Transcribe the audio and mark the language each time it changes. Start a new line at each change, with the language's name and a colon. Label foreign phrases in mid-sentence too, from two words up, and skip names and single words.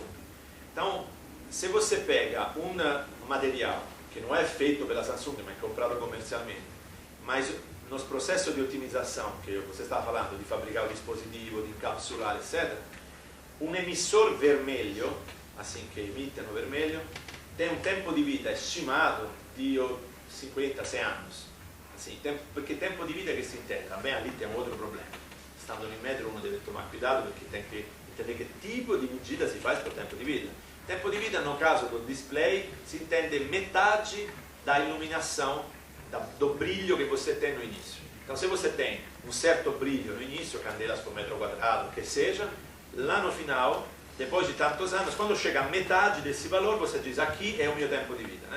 Portuguese: Então, se você pega um material que não é feito pela Samsung, mas é comprado comercialmente, mas nos processos de otimização, que você estava falando, de fabricar o dispositivo, de encapsular, etc., um emissor vermelho, assim que emite no vermelho, tem um tempo de vida estimado de 50, 100 anos. Assim, porque
Italian: tempo di vita che si intende,
Portuguese: também ali tem um outro problema. Stando no Inmetro uno deve tomar cuidado porque tem que entender
Italian: che tipo di
Portuguese: medida si faz por
Italian: tempo di vita. Tempo di vita,
Portuguese: no caso do display,
Italian: si intende
Portuguese: metade da iluminação, do brilho que você tem no início. Então se você tem um certo brilho no início, candelas por metro quadrado, que seja, lá no final, depois de tantos anos, quando chega a metade desse valor, você diz, aqui é o meu tempo de vida, né?